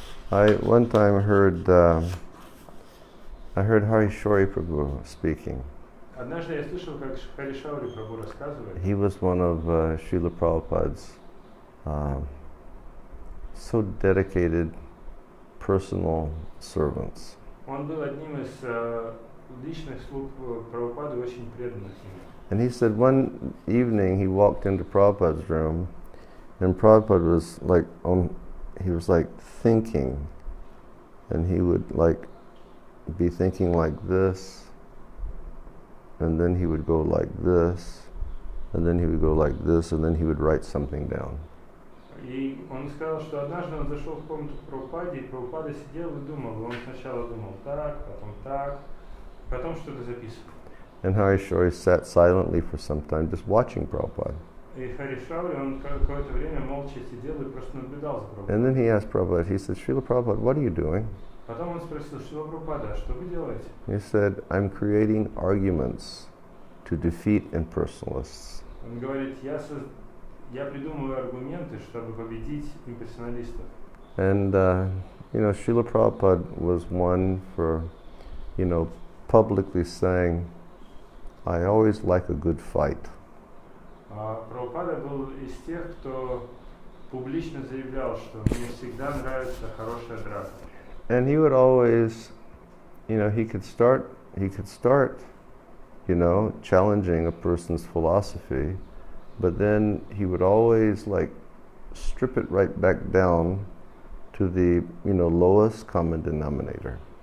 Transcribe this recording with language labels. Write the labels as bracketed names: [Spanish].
[English] I one time heard Harishori Prabhu speaking. [Russian] Однажды я слышал, как Харишаури Прабху рассказывает. [English] He was one of Srila Prabhupada's so dedicated personal servants. [Russian] Он был одним из личных слуг Прабхупады, очень преданных ему. [English] And he said one evening he walked into Prabhupada's room, and Prabhupada was like thinking, and he would be thinking like this, and then he would go like this, and then he would go like this, and then he would write something down. [Russian] И он сказал, что однажды он зашел в комнату к Прабхупаде, и Прабхупада сидел и думал. Он сначала думал так, потом что-то записывал. [English] And Harishori sat silently for some time just watching Prabhupada. [Russian] И Харишаури, он какое-то время молча сидел и просто наблюдал за Прабхупадой. [English] And then he asked Prabhupada, he said, Srila Prabhupada, what are you doing? [Russian] Потом он спросил, Шрила Прабхупада, что вы делаете? [English] He said, I'm creating arguments to defeat impersonalists. [Russian] Он говорит, я придумываю аргументы, чтобы победить имперсоналистов. [English] And, Srila Prabhupada was one for, publicly saying, I always like a good fight. [Russian] Прабхупада был из тех, кто публично заявлял, что мне всегда нравится хорошая драка. [English] And he would always, he could start, challenging a person's philosophy, but then he would always strip it right back down to the, lowest common denominator.